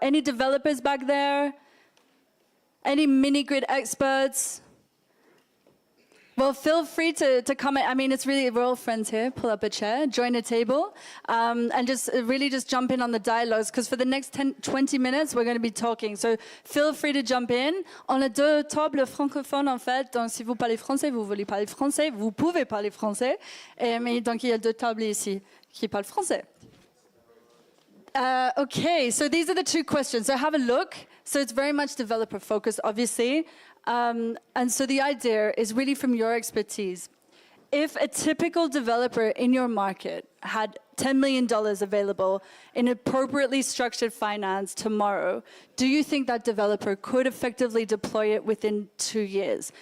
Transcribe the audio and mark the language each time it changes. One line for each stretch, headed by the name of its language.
English: Any developers back there? Any mini-grid experts? Well, feel free to comment. I mean, it's really, we're all friends here. Pull up a chair, join a table, and just really just jump in on the dialogues, because for the next 20 minutes, we're going to be talking. So feel free to jump in.
French: On a deux tables francophones, en fait. Donc, si vous parlez français, vous voulez parler français, vous pouvez parler français. Mais donc, il y a deux tables ici qui parlent français.
English: Okay, so these are the two questions. So have a look. So it's very much developer focused, obviously. And so the idea is really from your expertise. If a typical developer in your market had $10 million available in appropriately structured finance tomorrow, do you think that developer could effectively deploy it within 2 years?